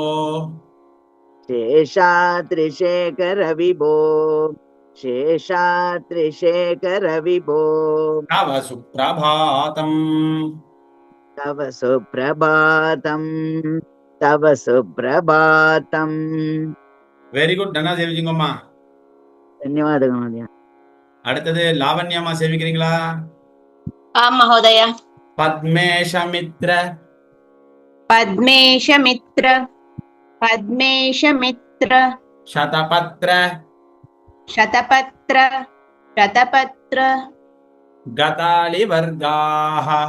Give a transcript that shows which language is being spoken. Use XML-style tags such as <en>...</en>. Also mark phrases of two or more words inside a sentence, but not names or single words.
<sa>शेषाद्रिशेखर विभो शेषाद्रिशेखर विभो तव सुप्रभातम् तव सुप्रभातम् तव सुप्रभातम्</sa> <en>very good</en> <ta>நன்னா சேவிச்சிங்கம்மா</ta> <sa>धन्यवादः महोदय</sa> <ta>அடுத்தது லாவண்யம்மா சேவிக்கிறீங்களா</ta> <sa>आम् महोदय பத்மேஷமித்ர पद्मेशमित्र पद्मेशमित्र शतपत्र शतपत्र शतपत्र गतालिवर्गाः</sa>